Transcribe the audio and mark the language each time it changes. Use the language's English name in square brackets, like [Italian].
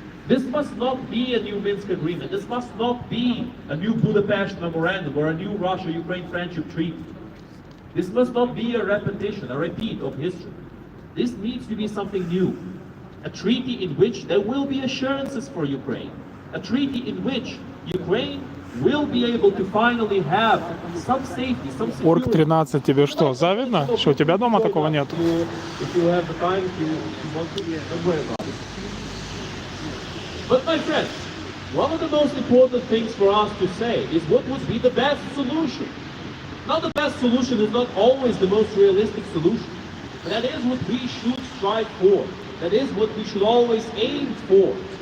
[English] This must not be a new Minsk agreement. This must not be a new Budapest memorandum or a new Russia-Ukraine friendship treaty. This must not be a repetition, a repeat of history. This needs to be something new. A treaty in which there will be assurances for Ukraine. A treaty in which Ukraine will be able to finally have some safety, some security. [Russian] Орг 13, тебе что, завидно, что у тебя дома такого нет? [English] If you have the time, if you want to, don't worry about it. But my friends, one of the most important things for us to say is what would be the best solution. Now the best solution is not always the most realistic solution. That is what we should strive for. That is what we should always aim for.